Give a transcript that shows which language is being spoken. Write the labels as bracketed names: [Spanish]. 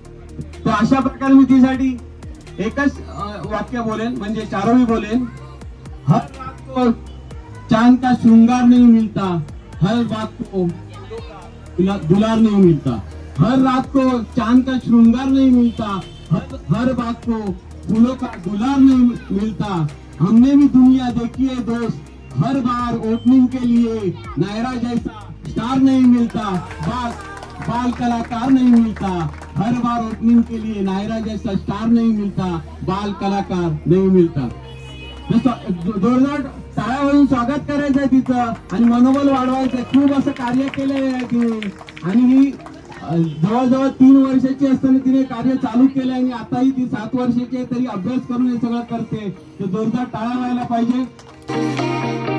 [Marathi] तर अशा प्रकारे मी तिसाठी एकच वाक्य बोलेन, म्हणजे चारोळी बोलेन. [Hindi] हर रात को चांद का श्रृंगार नहीं मिलता, हर बात को दुलार नहीं मिलता. हर रात को चांद का श्रृंगार नहीं मिलता, हर बात को फूलों का दुलार नहीं मिलता. हमने भी दुनिया देखी है दोस्त, हर बार ओपनिंग के लिए नायरा जैसा स्टार नहीं मिलता, बाल कलाकार नहीं मिलता. हर बार ओपनिंग के लिए नायरा जैसा स्टार नहीं मिलता, बाल कलाकार नहीं मिलता. [Marathi] जोरदार टाळ्या वाजवून स्वागत करायचंय तिचं आणि मनोबल वाढवायचंय. खूप असं कार्य केलेलं आहे तिने आणि ही जवळजवळ 3 वर्षाची असताना तिने कार्य चालू केलं आणि आताही ती 7 वर्षाची आहे तरी अभ्यास करून हे सगळं करते. तर जोरदार टाळ्या व्हायला पाहिजे.